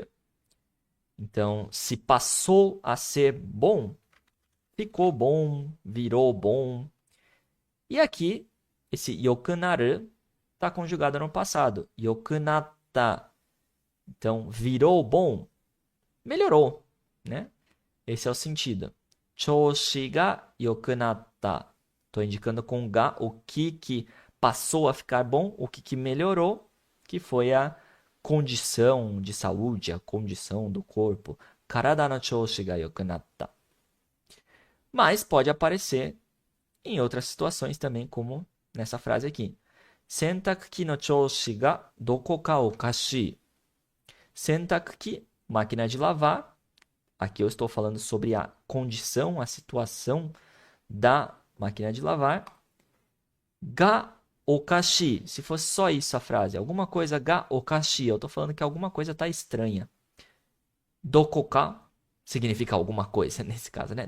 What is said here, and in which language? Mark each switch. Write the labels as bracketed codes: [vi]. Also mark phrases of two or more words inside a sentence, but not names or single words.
[pt] Então, se passou a ser bom, ficou bom, virou bom. E aqui, esse yokunaru está conjugado no passado. Yokunata. Então, virou bom, melhorou, né? Esse é o sentido. [ja] 調子が良くなった. [pt] Estou indicando com ga o que passou a ficar bom, o que melhorou, que foi a condição de saúde, a condição do corpo. [ja] 体の調子が良くなった. [pt] Mas pode aparecer em outras situações também, como nessa frase aqui. [ja] 洗濯機の調子がどこかおかしい. [pt] Sentakuki, máquina de lavar. Aqui eu estou falando sobre a condição, a situação da máquina de lavar. [ja] がおかしい. [pt] Se fosse só isso a frase, alguma coisa [ja] がおかしい, [pt] eu estou falando que alguma coisa está estranha. Dokoka significa alguma coisa, nesse caso, né?